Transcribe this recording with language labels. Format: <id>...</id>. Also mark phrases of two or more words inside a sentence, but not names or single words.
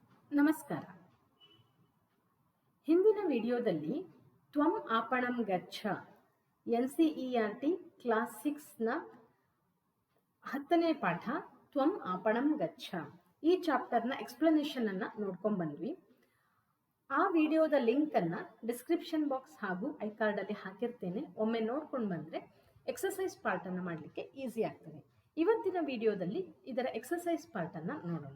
<kn>ನಮಸ್ಕಾರ. ಹಿಂದಿನ ವಿಡಿಯೋದಲ್ಲಿ ತ್ವಂ आपणं ಗಚ್ಚ NCERT ಕ್ಲಾಸ್ 6ನ 10ನೇ ಪಾಠ ತ್ವಂ आपणं ಗಚ್ಚ ಈ ಚಾಪ್ಟರ್ನ ಎಕ್ಸ್ಪ್ಲನೇಷನ್ ಅನ್ನ ನೋಡ್ಕೊಂಡು ಬಂದ್ವಿ. ಆ ವಿಡಿಯೋದ ಲಿಂಕ್ ಅನ್ನ</kn> <en>description box</en> <kn>ಹಾಗೂ</kn> <en>I card</en> <kn>ಅಲ್ಲಿ ಹಾಕಿರ್ತೇನೆ. ಒಮ್ಮೆ ನೋಡ್ಕೊಂಡು ಬಂದ್ರೆ</kn> <en>exercise part</en> <kn>ಅನ್ನ ಮಾಡಲಿಕ್ಕೆ ಈಸಿ ಆಗ್ತದೆ. ಇವತ್ತಿನ ವಿಡಿಯೋದಲ್ಲಿ ಇದರ</kn> <en>exercise part</en> <kn>ಅನ್ನ ನೋಡೋಣ.</kn>